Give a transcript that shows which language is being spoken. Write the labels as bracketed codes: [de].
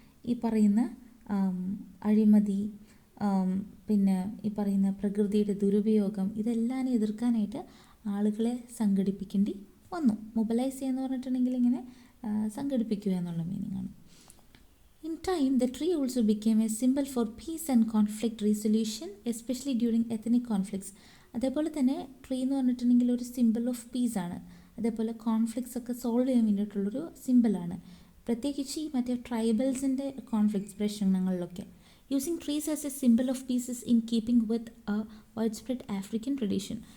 [ml] ഈ പറയുന്ന അഴിമതി, പിന്നെ ഈ പറയുന്ന പ്രകൃതിയുടെ ദുരുപയോഗം, ഇതെല്ലാം എതിർക്കാനായിട്ട് ആളുകളെ സംഘടിപ്പിക്കേണ്ടി വന്നു. മൊബിലൈസ് ചെയ്യുക എന്ന് പറഞ്ഞിട്ടുണ്ടെങ്കിൽ ഇങ്ങനെ സംഘടിപ്പിക്കുക എന്നുള്ള മീനിങ്ങാണ്. [en] In time, the tree also became a symbol for peace and conflict resolution, especially during ethnic conflicts. [ml] അതേപോലെ തന്നെ ട്രീ എന്ന് പറഞ്ഞിട്ടുണ്ടെങ്കിൽ ഒരു സിമ്പിൾ ഓഫ് പീസാണ്. അതേപോലെ കോൺഫ്ലിക്ട്സ് ഒക്കെ സോൾവ് ചെയ്യാൻ വേണ്ടിയിട്ടുള്ളൊരു സിമ്പിളാണ്. പ്രത്യേകിച്ച് ഈ മറ്റേ ട്രൈബൽസിൻ്റെ conflicts പ്രശ്നങ്ങളിലൊക്കെ. [en] Using trees as a simple of pieces in keeping with a widespread African tradition.